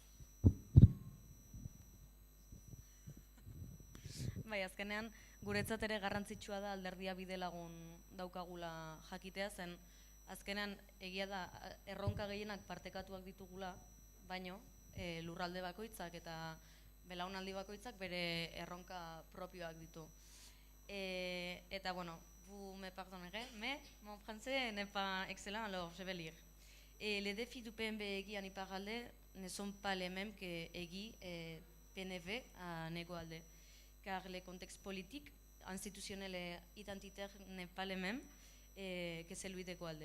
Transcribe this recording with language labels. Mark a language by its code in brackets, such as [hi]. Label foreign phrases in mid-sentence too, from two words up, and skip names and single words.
[eu] Bai, azkenean, guretzat ere garrantzitsua da alderdia bide lagun daukagula jakitea zen, azkenean egia da erronka gehienak partekatuak ditugula, baino lurralde bakoitzak eta belaunaldi bakoitzak bere erronka propioak ditu. Eta bueno, [fr] vous me pardonnerez, mais mon français n'est pas excellent, alors je vais lire. Les défis du PMB EGI en Iparralde ne sont pas les mêmes que EGI et PNV à Negoalde, car le contexte politique, institutionnel et identitaire n'est pas le même que celui de Goalde.